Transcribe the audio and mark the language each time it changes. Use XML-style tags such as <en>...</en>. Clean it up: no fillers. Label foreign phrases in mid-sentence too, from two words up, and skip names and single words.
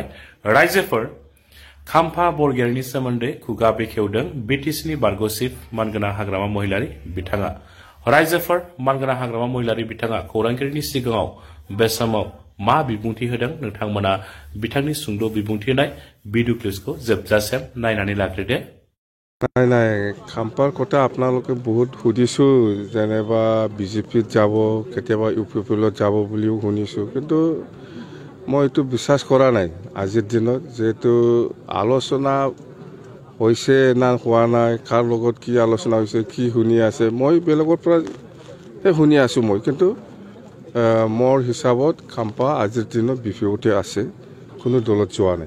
<brx>रायजोफोर खाम्फा बरगयारिनि सोमोन्दै खुगा बेखेवदों बिटिसिनि बारग' चिफ मानगोनां हाग्रामा महिलारि बिथाङा। रायजोफोर मानगोनां हाग्रामा महिलारि बिथाङा खौरांगिरिनि सिगाङाव बे समाव मा बिबुंथि होदों नोंथांमोना बिथांनि सुंद' बिबुंथि होनाय</brx> <en>video clips</en> <brx>जोबजासिम नायनानै लाग्रोदो।</brx> <as>নাই খাম্পাৰ কথা আপোনালোকে বহুত সুধিছোঁ, যেনেবা বিজেপিত যাব, কেতিয়াবা ইউ পি পিলত যাব বুলিও শুনিছোঁ, কিন্তু মই এইটো বিশ্বাস কৰা নাই আজিৰ দিনত। যিহেতু আলোচনা হৈছে না হোৱা নাই, কাৰ লগত কি আলোচনা হৈছে, কি শুনি আছে, মই বেলেগৰ পৰা শুনি আছোঁ মই, কিন্তু মোৰ হিচাপত খাম্পা আজিৰ দিনত বি পি এফতে আছে, কোনো দলত যোৱা নাই।</as>